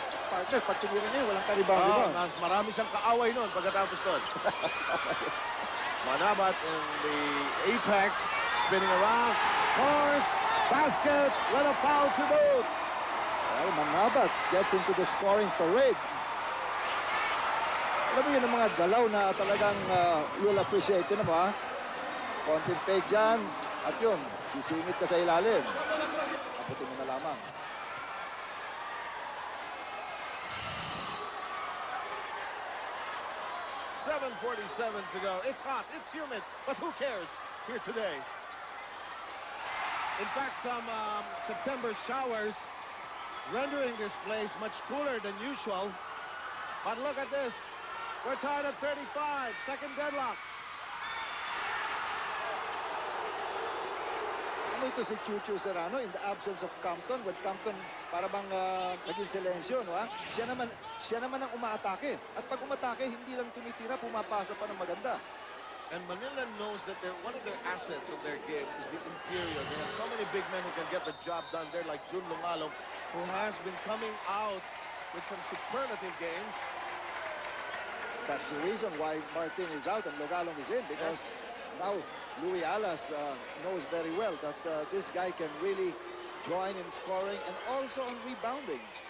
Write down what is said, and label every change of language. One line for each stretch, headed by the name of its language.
Filipino: Partner, pag tinirin niya, walang karibang doon. Marami siyang kaaway noon pagkatapos doon.
English: Manabat in the apex, spinning around, scores, basket, with a foul to boot. Well, Manabat gets into the scoring parade.
Filipino: Alam mo yun ang mga galaw na talagang
English: you'll appreciate.
Filipino: Yun mo, ha? Konting fake dyan, at yun, sisingit ka sa ilalim. Abutin mo na lamang.
English: .47 to go. It's hot, it's humid, but who cares here today? In fact, some September showers rendering this place much cooler than usual. But look at this. We're tied at 35. Second deadlock.
Filipino: Ano ito si Chuchu Serrano
English: in the absence of
Filipino: Campton? When Campton para bang naging silensyo, no? Siya naman ang umaatake. At pag umatake, hindi lang tumitira, pumapasa pa ng maganda.
English: And Manila knows that one of their assets of their game is the interior. They have so many big men who can get the job done there, like Jun Lungalong, who has been coming out with some superlative games. That's the reason why Martin is out and Logalong is in, because now Louis Alas knows very well that this guy can really join in scoring and also on rebounding.